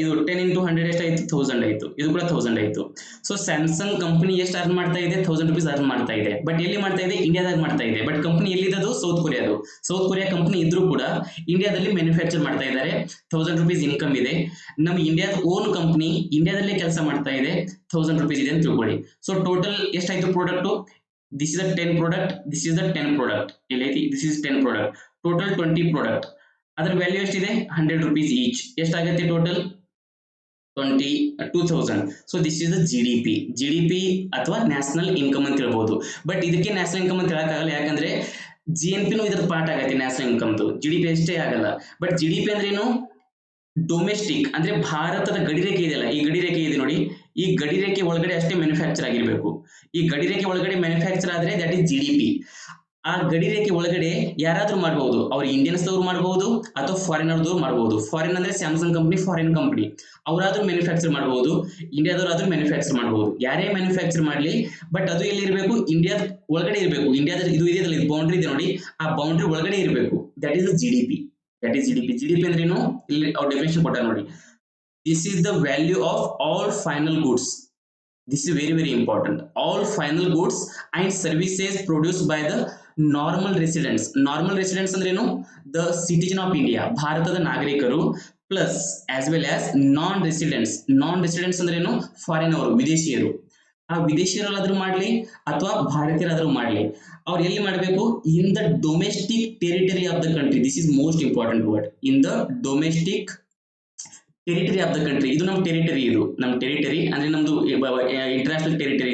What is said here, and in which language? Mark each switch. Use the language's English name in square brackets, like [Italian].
[Kannada] ಇದು 10 into 100 ಎಷ್ಟಾಯ್ತು? 1000 ಆಯ್ತು. ಇದು ಕೂಡ 1000 ಆಯ್ತು. ಸೊ ಸ್ಯಾಮ್ಸಂಗ್ ಕಂಪನಿ ಎಷ್ಟು ಅರ್ನ್ ಮಾಡ್ತಾ ಇದೆ? 1000 rupees ಅರ್ನ್ ಮಾಡ್ತಾ ಇದೆ. ಬಟ್ ಎಲ್ಲಿ ಮಾಡ್ತಾ ಇದೆ? ಇಂಡಿಯಾದಾಗ ಮಾಡ್ತಾ ಇದೆ. But company ಎಲ್ಲಿದ್ದು? South ಕೊರಿಯಾದು. South Korea company ಇದ್ರೂ ಕೂಡ ಇಂಡಿಯಾದಲ್ಲಿ ಮ್ಯಾನುಫ್ಯಾಕ್ಚರ್ ಮಾಡ್ತಾ ಇದ್ದಾರೆ. 1000 rupees ಇನ್ಕಮ್ ಇದೆ. ನಮ್ಮ ಇಂಡಿಯಾದ ಓನ್ ಕಂಪನಿ ಇಂಡಿಯಾದಲ್ಲೇ ಕೆಲಸ ಮಾಡ್ತಾ ಇದೆ. 1000 rupees ಇದೆ ಅಂತ ತಿಳ್ಕೊಳ್ಳಿ. ಸೊ ಟೋಟಲ್ ಎಷ್ಟಾಯ್ತು product? [English] This is a 10 product, this is the 10 product. This is 10 product. Total 20 product. [Kannada] ಅದರ ವ್ಯಾಲ್ಯೂ ಎಷ್ಟಿದೆ? 100 rupees each. ಎಷ್ಟಾಗುತ್ತೆ total? 2000. [English] so this is the GDP [Kannada] ಅಥವಾ ನ್ಯಾಷನಲ್ ಇನ್ಕಮ್ ಅಂತ ಹೇಳ್ಬೋದು. ಬಟ್ ಇದಕ್ಕೆ ನ್ಯಾಷನಲ್ ಇನ್ಕಮ್ ಅಂತ ಹೇಳಕ್ಕಾಗಲ್ಲ, ಯಾಕಂದ್ರೆ GNP ಇದ್ರ ಪಾರ್ಟ್ ಆಗತ್ತೆ ನ್ಯಾಷನಲ್ ಇನ್ಕಮ್ದು. GDP ಅಷ್ಟೇ ಆಗಲ್ಲ. ಬಟ್ GDP ಅಂದ್ರೆ ಏನು? ಡೊಮೆಸ್ಟಿಕ್ ಅಂದ್ರೆ ಭಾರತದ ಗಡಿರೇಖೆ ಇದೆಯಲ್ಲ, ಈ ಗಡಿರೇಖೆ ಇದೆ ನೋಡಿ, ಈ ಗಡಿರೇಖೆ ಒಳಗಡೆ ಅಷ್ಟೇ ಮ್ಯಾನುಫ್ಯಾಕ್ಚರ್ ಆಗಿರ್ಬೇಕು. ಈ ಗಡಿರೇಖೆ ಒಳಗಡೆ ಮ್ಯಾನುಫ್ಯಾಕ್ಚರ್ ಆದ್ರೆ [English] That is GDP. [Kannada] ಆ ಗಡಿರೇಖೆ ಒಳಗಡೆ ಯಾರಾದ್ರೂ ಮಾಡಬಹುದು. ಅವ್ರು ಇಂಡಿಯನ್ಸ್ ದವ್ರು ಮಾಡಬಹುದು ಅಥವಾ ಫಾರಿನರ್ದವ್ರು ಮಾಡಬಹುದು. ಫಾರಿನ್ ಅಂದ್ರೆ Samsung company foreign company, ಅವರಾದ್ರೂ manufacture ಮಾಡಬಹುದು. ಇಂಡಿಯಾದವ್ರಾದ್ರೂ ಮ್ಯಾನುಫ್ಯಾಕ್ಚರ್ ಮಾಡಬಹುದು. ಯಾರೇ ಮ್ಯಾನುಫ್ಯಾಕ್ಚರ್ ಮಾಡಲಿ, ಬಟ್ ಅದು ಎಲ್ಲಿ ಇರಬೇಕು? ಇಂಡಿಯಾದ ಒಳಗಡೆ ಇರಬೇಕು. ಇಂಡಿಯಾದ ಇದು ಇದೆಯಲ್ಲ, ಇದು ಬೌಂಡ್ರಿ ಇದೆ ನೋಡಿ, ಆ ಬೌಂಡ್ರಿ ಒಳಗಡೆ ಇರಬೇಕು. [English] That is GDP. [Kannada] GDP ಅಂದ್ರೆ ಏನು? ಇಲ್ಲಿ ಅವ್ರ ಡೆಫಿನೇಷನ್ ಕೊಟ್ಟಾರ ನೋಡಿ. [English] This is the value of all final goods. This is very important. All final goods and services produced by the normal residents. [Kannada] Normal residents ಅಂದ್ರೆ ಏನು? [English] The citizen of India, [Kannada] ಭಾರತದ ನಾಗರಿಕರು, [English] plus as well as non-residents [Kannada] ಅಂದ್ರೆ ಏನು? Foreign ಅವರು, ವಿದೇಶಿಯರು. ಆ ವಿದೇಶಿಯರಾದ್ರೂ ಮಾಡ್ಲಿ ಅಥವಾ ಭಾರತೀಯರಾದ್ರೂ ಮಾಡ್ಲಿ, ಅವ್ರು ಎಲ್ಲಿ ಮಾಡಬೇಕು? [English] In the domestic territory of the country. This is most important word. In the domestic territory of the country. [Kannada] ಇದು ನಮ್ಮ ಟೆರಿಟರಿ. ಇದು ನಮ್ಮ ಟೆರಿಟರಿ ಅಂದ್ರೆ ನಮ್ದು ಇಂಟರ್ನ್ಯಾಷನಲ್ ಟೆರಿಟರಿ.